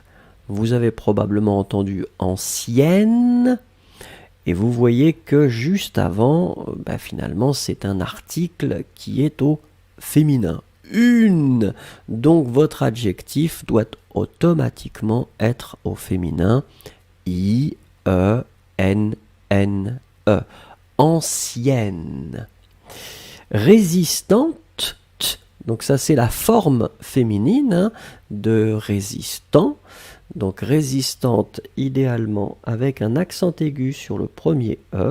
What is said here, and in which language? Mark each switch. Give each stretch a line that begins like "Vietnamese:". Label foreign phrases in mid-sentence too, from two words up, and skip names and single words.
French: Vous avez probablement entendu ancienne, et vous voyez que juste avant, finalement, c'est un article qui est au féminin. Une. Donc, votre adjectif doit automatiquement être au féminin. I-E-N-N-E. Ancienne. Résistante. Donc ça c'est la forme féminine de résistant. Donc résistante idéalement avec un accent aigu sur le premier E.